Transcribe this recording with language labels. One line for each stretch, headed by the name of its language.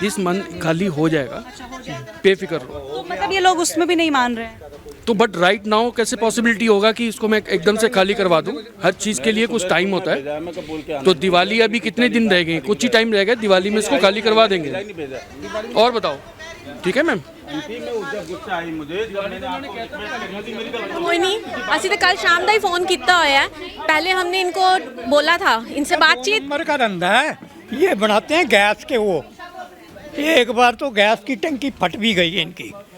Hindi: This month खाली हो जाएगा, बेफिक्र रहो। तो मतलब ये लोग उसमें भी नहीं मान रहे हैं। तो बट राइट नाउ कैसे पॉसिबिलिटी होगा कि इसको मैं एकदम से खाली करवा दूं? हर चीज़ के लिए कुछ टाइम होता है। तो दिवाली अभी कितने दिन रह गए? कुछ ही टाइम रह गया, दिवाली में इसको खाली करवा देंगे। और बताओ, ठीक है मैम? कोई नहीं,
Punjabi: ਅਸੀਂ ਤਾਂ ਕੱਲ ਸ਼ਾਮ ਦਾ ਹੀ ਫੋਨ ਕੀਤਾ ਹੋਇਆ ਹੈ।
Hindi: पहले हमने इनको बोला था, इनसे बातचीत। उम्र का धंधा है, ये बनाते हैं गैस के। वो एक बार तो गैस की टंकी फट भी गई है इनकी।